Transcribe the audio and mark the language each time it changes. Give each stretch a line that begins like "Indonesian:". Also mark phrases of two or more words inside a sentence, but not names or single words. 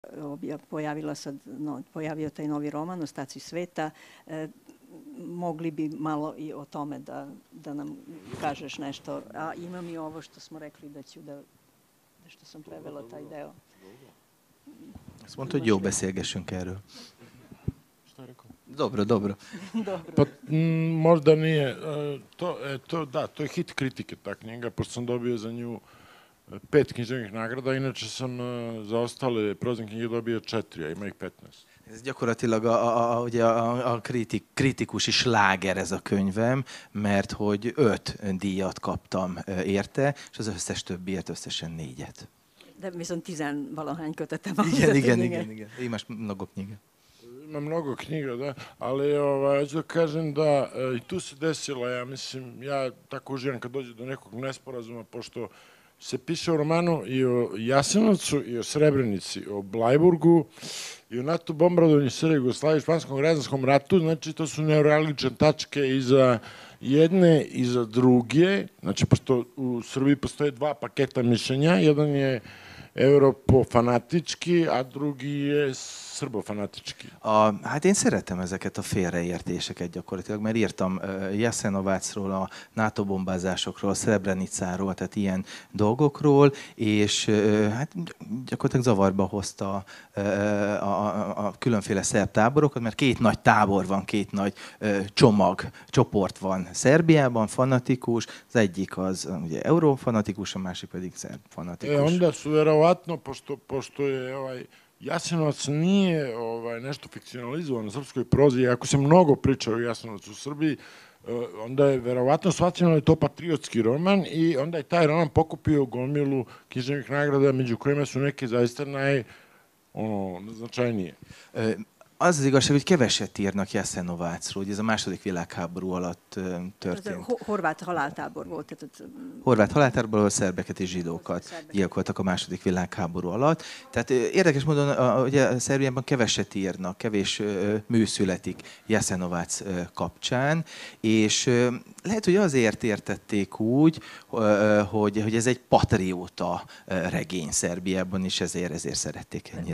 Serbian: pojavio taj novi roman Ostaci sveta. Mogli bi malo i o tome da nam kažeš nešto. A imam i ovo što smo rekli što sam prevela taj deo.
Hungarian: Azt mondta, hogy jó beszélgessünk erről.
Serbian: Dobro, dobro. Pa možda nije. To je hit kritike ta knjiga, pošto sam dobio za nju 5 književnih nagrada, inače sam za ostale prozne knjige dobio 4, a ima ih 15.
Hungarian: Ez gyakorlatilag a kritikusi sláger ez a könyvem, mert hogy 5 díjat kaptam érte, és az összes többiért összesen 4-et. De viszont 10-valahány kötete van. Igen.
Serbian: Imaš mnogo knjiga. Ima mnogo knjiga, da, ali hoću da kažem da i tu se desila, ja mislim, ja tako uživam kad dođe do nekog nesporazuma, pošto se piše o romanu i o Jasenovcu, i o Srebrenici, o Blajburgu, i o NATO bombardovanju Srbije, Jugoslavije, Španskom građanskom ratu, znači to su neuralgične tačke i za jedne i za druge, znači pošto u Srbiji postoje 2 paketa mišljenja, jedan je europofanatički, a drugi je srbofanatički.
Hungarian: Hát én szeretem ezeket a félreértéseket gyakorlatilag, mert írtam Jasenovácról, a NATO bombázásokról, Srebrenicáról, tehát ilyen dolgokról, és hát gyakorlatilag zavarba hozta a különféle szerb táborokat, mert 2 nagy tábor van, 2 nagy csoport van Szerbiában, fanatikus, az egyik az ugye eurofanatikus, a másik pedig szerb fanatikus.
Serbian: Onda su verovatno, pošto je Jasenovac nije nešto fikcionalizovano u srpskoj prozi, ako se mnogo priča o Jasenovcu u Srbiji, onda je verovatno shvaćeno da je to patriotski roman i onda je taj roman pokupio gomilu književnih nagrada, među kojima su neke zaista najznačajnije.
Hungarian: Az az igazság, hogy keveset írnak Jasenovácról, hogy ez a második világháború alatt történt. Horvát haláltábor volt. Horvát haláltáborból, ahol szerbeket és zsidókat gyilkoltak a második világháború alatt. Tehát érdekes módon, hogy a Szerbiában keveset írnak, kevés mű születik Jasenovác kapcsán, és lehet, hogy azért értették úgy, hogy ez egy patrióta regény Szerbiában, és ezért szerették ennyire.